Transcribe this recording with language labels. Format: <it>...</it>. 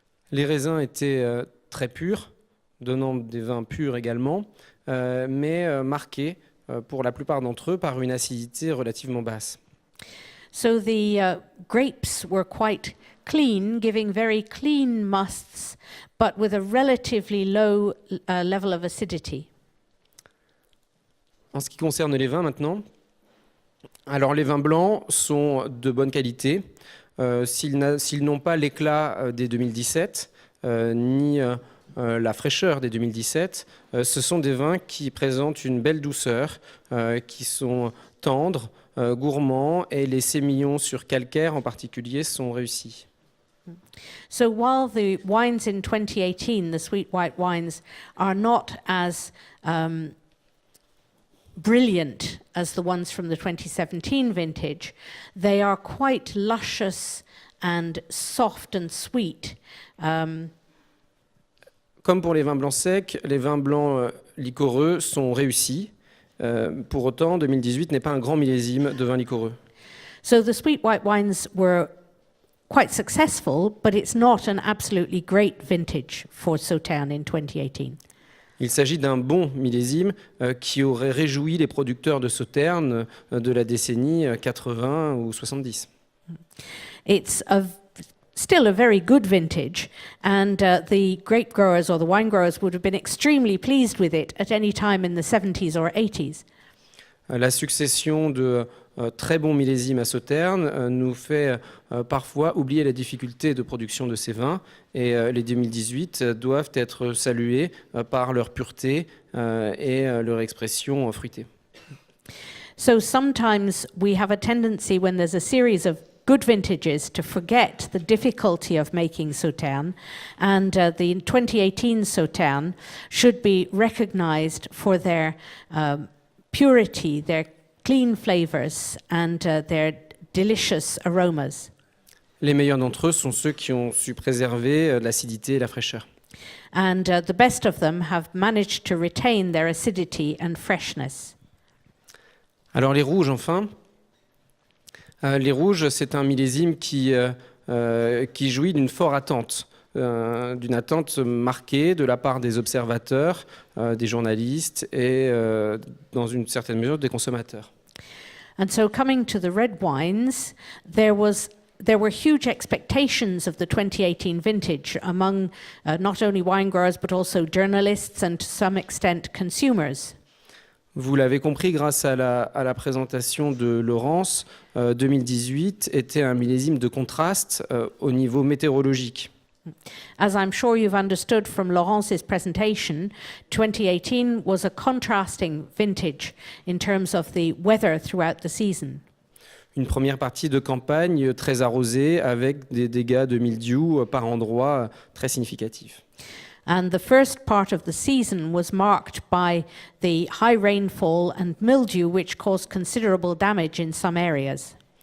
<fr>Les raisins étaient très purs, donnant des vins purs également, mais marqués pour la plupart d'entre eux par une acidité relativement basse.</fr> <en>So the grapes were quite clean, giving very clean musts, but with a relatively low level of acidity.</en> <fr>En ce qui concerne les vins maintenant, alors les vins blancs sont de bonne qualité. S'ils n'ont pas l'éclat des 2017, ni la fraîcheur des 2017, ce sont des vins qui présentent une belle douceur, qui sont tendres, gourmands, et les sémillons sur calcaire en particulier sont réussis.</fr> <en>So while the wines in 2018, the sweet white wines, are not as brilliant as the ones from the 2017 vintage, they are quite luscious and soft and sweet.</en> <fr>Comme pour les vins blancs secs, les vins blancs liquoreux sont réussis. Pour autant, 2018 n'est pas un grand millésime de vins liquoreux.</fr> <en>So the sweet white wines were quite successful, but it's not an absolutely great vintage for Sauternes in 2018.</en> <fr>Il s'agit d'un bon millésime qui aurait réjoui les producteurs de Sauternes de la décennie 80 ou 70.</fr> <en>It's still a very good vintage, and the grape growers or the wine growers would have been extremely pleased with it at any time in the 70s or 80s.</en> <fr>La succession de très bons millésimes à Sauternes nous fait parfois oublier la difficulté de production de ces vins, et les 2018 doivent être salués par leur pureté et leur expression fruitée.</fr> <en>So sometimes we have a tendency when there's a series of good vintages to forget the difficulty of making Sauternes, and the 2018 Sauternes should be recognized for their purity, their clean flavors, and their delicious aromas.</en> <fr>Les meilleurs d'entre eux sont ceux qui ont su préserver l'acidité et la fraîcheur.</fr> <en>And the best of them have managed to retain their acidity and freshness.</en> <fr>Alors les rouges, enfin. Les rouges, c'est un millésime qui jouit d'une forte attente d'une attente marquée de la part des observateurs, des journalistes et, dans une certaine mesure, des consommateurs.</fr> <en>And so coming to the red wines, there were huge expectations of the 2018 vintage among not only wine growers but also journalists and to some extent consumers.</en> <fr>Vous l'avez compris grâce à la présentation de Laurence, 2018 était un millésime de contraste au niveau météorologique.</fr> <en>As I'm sure you've understood from Laurence's presentation, 2018 was a contrasting vintage in terms of the weather throughout the season.</en> <fr>Une première partie de campagne très arrosée avec des dégâts de mildiou par endroits très significatifs.</fr> <en>And the first part of the season was marked by the high rainfall and mildew, which caused considerable damage in some areas.</en>